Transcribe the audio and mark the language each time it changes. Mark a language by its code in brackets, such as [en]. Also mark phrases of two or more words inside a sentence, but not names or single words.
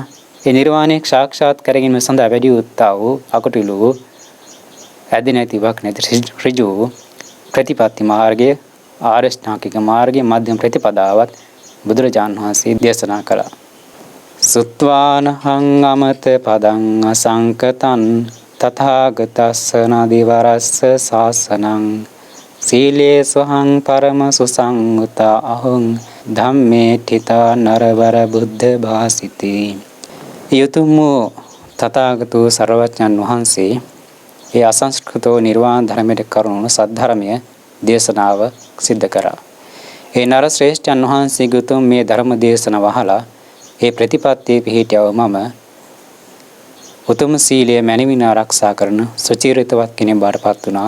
[si] ඒ නිර්වාණය සාක්ෂාත් කරගැනීම සඳහා වැඩි උත්සාහ වූ අකුටිලු වූ ඇදී නැතිවක් නැති ඍජු ප්‍රතිපත්ති මාර්ගය, ආරෂ්ඨාංගික මාර්ගය, මධ්‍යම ප්‍රතිපදාවත් බුදුරජාණන් වහන්සේ දේශනා කළා. [pi] සුත්වානහං අමත පදං අසංකතං තථාගතස්ස නදිවරස්ස ශාසනං සීලේසුහං පරම සුසංගතා අහං ධම්මේ ඨිතා නරවර බුද්ධ භාසිතේ. [si] යතුම් තථාගතෝ සර්වඥන් වහන්සේ ඒ අසංස්කෘතෝ නිර්වාණ ධර්මයට කරුණු සද්ධර්මය දේශනාව සිද්ධ කරා. ඒ නර ශ්‍රේෂ්ඨයන් වහන්සේගේ උතුම් මේ ධර්ම දේශනාව අහලා ඒ ප්‍රතිපත්තියේ පිහිටියව මම උතුම් සීලය මැනවින් ආරක්ෂා කරන සුචිරිතවත් කෙනෙක් බාටපත් වුණා.